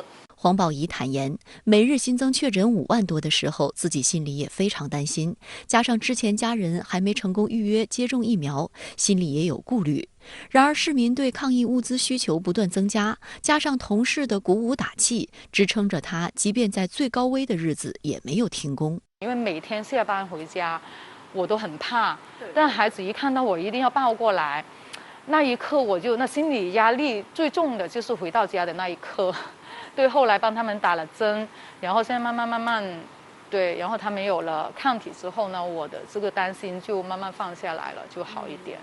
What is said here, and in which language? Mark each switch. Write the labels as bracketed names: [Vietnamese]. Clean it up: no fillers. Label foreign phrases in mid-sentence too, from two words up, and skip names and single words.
[Chinese] 黃寶儀坦言，每日新增確診5萬多的時候，自己心裡也非常擔心，加上之前家人還沒成功預約接種疫苗，心裡也有顧慮。然而市民對抗疫物資需求不斷增加，加上同事的鼓舞打氣，支撐着他即便在最高危的日子也沒有停工。因为每天下班回家，我都很怕，但孩子一看到我一定要抱过来，那一刻那心理压力最重的就是回到家的那一刻。对，后来帮他们打了针，然后现在慢慢，对，然后他们有了抗体之后呢，我的这个担心就慢慢放下来了，就好一点。